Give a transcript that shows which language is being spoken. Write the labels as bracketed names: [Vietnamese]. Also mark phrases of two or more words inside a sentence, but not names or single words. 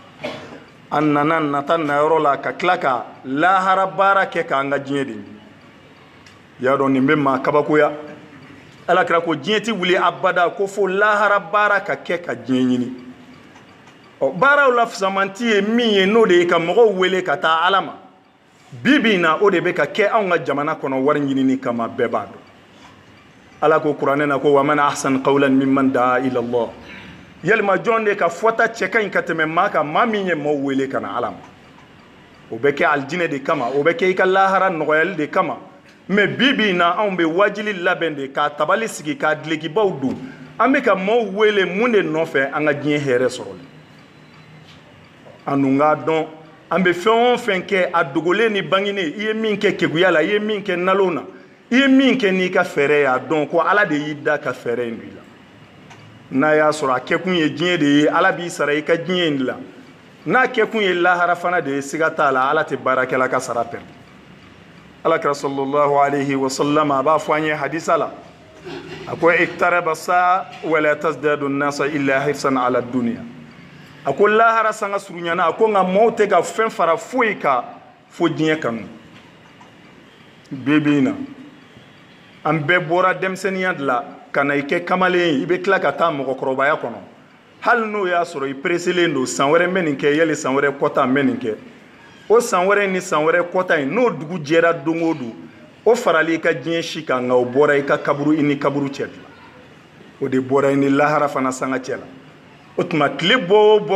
[Bambara] an nana nata nayɔrɔ la ka tila ka lahara baara kɛ k'an ka diɲɛ de ɲini y'a dɔn nin bɛ maa kabakoya alakira ko diɲɛ tɛ wuli abada ko fo lahara baara ka kɛ ka diɲɛ ɲini baaraw la fisamanti ye min ye n'o de ye ka mɔgɔw wele ka taa ala ma bibi na o de bɛ ka kɛ anw ka jamana kɔnɔ wari ɲinini kama bɛɛ b'a dɔn ala ko kuranɛ na ko [Arabic] ومن أحسن قولا ممن دعا إلى الله [Bambara] yalima jɔn de ka fɔta cɛ ka ɲi ka tɛmɛ maa kan maa min ye maaw wele ka na ala ma o bɛ kɛ alijinɛ de kama o bɛ kɛ i ka lahara nɔgɔyali de kama mɛ bibi na anw bɛ wajili labɛn de k'a tabali sigi k'a dilekibaw don an bɛ ka maaw wele mun de nɔfɛ an ka diɲɛ hɛrɛ sɔrɔli an dun k'a dɔn an bɛ fɛn o fɛn kɛ a dogolen ni banginen i ye min kɛ keguya la i ye min kɛ nalon na i ye min kɛ n'i ka fɛɛrɛ ye a dɔn ko ala de y'i da ka fɛɛrɛ in don i la n'a y'a sɔrɔ a kɛkun ye diɲɛ de ye ala b'i sara i ka diɲɛ in de la n'a kɛkun ye lahara fana de ye siga t'a la ala tɛ baarakɛla ka sara pɛrɛn alakira [Arabic] صلى الله عليه وسلم [Bambara] a b'a fɔ an ye hadisa la a ko [Arabic] اقتربت الساعة ولا يزداد الناس إلا حرصا على الدنيا [Bambara] a ko lahara sanga surunyana a ko nka maaw tɛ ka fɛn fara foyi kan fo diɲɛ kanu bebi na an bɛɛ bɔra denmisɛnniya de la ka na i kɛ kamalen ye i bɛ tila ka taa mɔgɔkɔrɔbaya kɔnɔ hali n'o y'a sɔrɔ i pereselen don san wɛrɛ n bɛ nin kɛ yali san wɛrɛ kɔta n bɛ nin kɛ o san wɛrɛ ni san wɛrɛ kɔta in n'o dugu jɛra don o don o farali i ka diɲɛ si kan nka o bɔra i ka kaburu i ni kaburu cɛ de la o de bɔra i ni lahara fana sanga cɛ la o tuma tile bɔ o bɔ